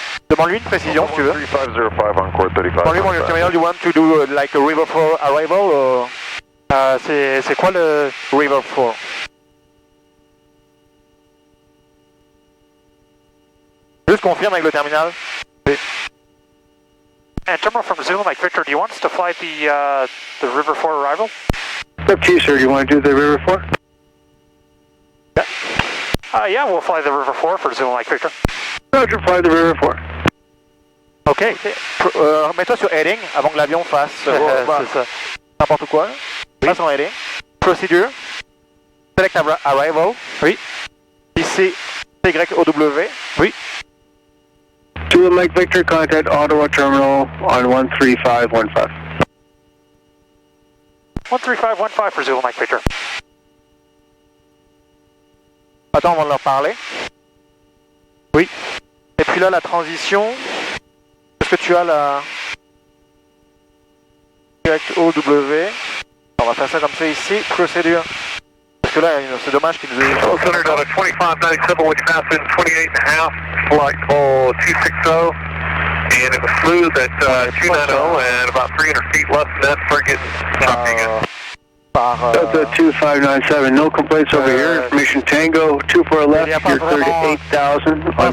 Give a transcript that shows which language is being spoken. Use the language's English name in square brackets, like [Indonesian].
[French] Demande-lui une précision si tu veux. 3505 encore 35. Demande-lui mon terminal, [English] you want to do like a river for arrival or... [French] C'est quoi le River 4. Juste confirme avec le terminal. [English] And terminal from Zulu Mike Victor, do you want us to fly the River 4 arrival? It's up to you, sir. Do you want to do the River 4? Yeah, we'll fly the River 4 for Zulu Mike Victor. Roger, fly the River 4. [French] Ok. Mets-toi sur heading avant que l'avion fasse C'est ça. n'importe quoi. Passe en heading. [English] Procedure. Select arrival. [French] Oui. Ici, TYOW. Oui. [English] Zulu Mike Victor, contact Ottawa Terminal on 13515. 13515 for Zulu Mike Victor. [French] Attends, on va leur parler. Oui. Et puis là, la transition. Est-ce que tu as la... Direct OW. On va faire ça comme ça ici. Procédure. Parce que là, c'est dommage qu'il nous ait... [English] Center Delta 2597, which passed in 28.5, flight call 260. And it was smooth at 290 and about 300 feet less than that for getting choppy again. Delta 2597, no complaints over here. Information Tango, 24 left, you're clear to 8,000 on